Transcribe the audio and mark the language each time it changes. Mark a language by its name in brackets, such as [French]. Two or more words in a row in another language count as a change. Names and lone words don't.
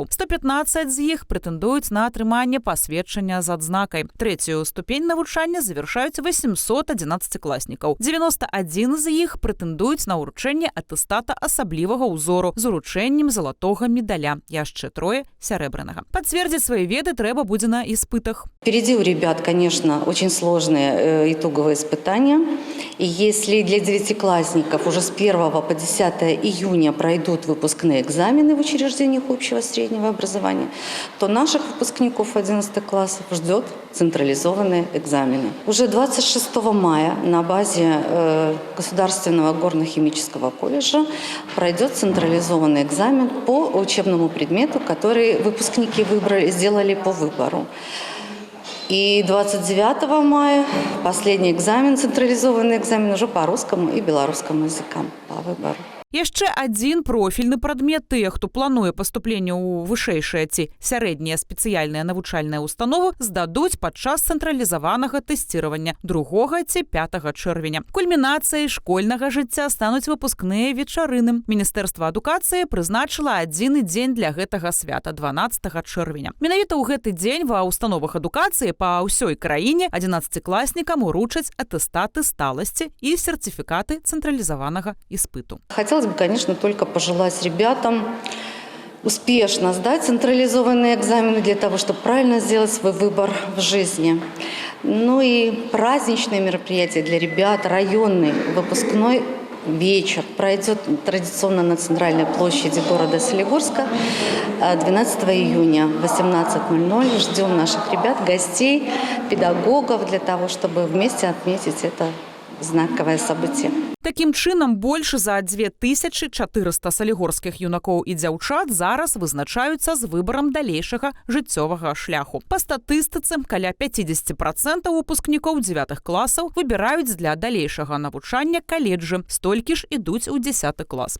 [Belarusian] 115 з іх прэтэндуюць на атрыманне пасведчання з адзнакай. Трэцюю ступень навучання завяршаюць 800 11класнікаў. 91 з іх прэтэндуюць на ўручэнне атэстата асаблівага ўзору з уручэннем залатога медаля, яшчэ трое сярэбранага. Пацвердзіць свае веды трэба будзе на іспытах. [Russian] Впереди у ребят, конечно, очень сложные итоговые испытания. И если для девятиклассников уже с 1 по 10 июня пройдут выпускные экзамены в учреждениях общего среднего образования, то наших выпускников 11 классов ждет централизованные экзамены. Уже 26 мая на базе Государственного горно-химического колледжа пройдет централизованный экзамен по учебному предмету, который выпускники сделали по выбору. И 29 мая последний экзамен, централизованный экзамен уже по русскому и белорусскому языкам по выбору. [Belarusian] Яшчэ адзін профільны прадмет тыя, хто плануе паступленне ў вышэйшыя ці сярэднія спецыяльныя навучальныя установы, здадуць падчас цэнтралізаванага тэсціравання 2 ці 5 чэрвеня. Кульмінацыяй школьнага жыцця стануць выпускныя вечарыны. Міністэрства адукацыі прызначыла адзіны дзень для гэтага свята 12 чэрвеня. Менавіта ў гэты дзень ва ўстановах адукацыі па ўсёй краіне 11класнікам уручаць атэстаты сталасці і сертыфікаты цэнтралізаванага іспыту. [Russian] Хотелось бы, конечно, только пожелать ребятам успешно сдать централизованные экзамены для того, чтобы правильно сделать свой выбор в жизни. Ну и праздничные мероприятия для ребят, районный выпускной вечер пройдет традиционно на центральной площади города Солигорска 12 июня в 18:00. Ждем наших ребят, гостей, педагогов для того, чтобы вместе отметить это знаковое событие. [Belarusian] Такім чынам, больш за 2400 салігорскіх юнакоў і дзяўчат зараз вызначаюцца з выбарам далейшага жыццёвага шляху. Па статыстыцы, каля 50% выпускнікоў 9 класаў выбіраюць для далейшага навучання каледжы, столькі ж ідуць у 10 клас.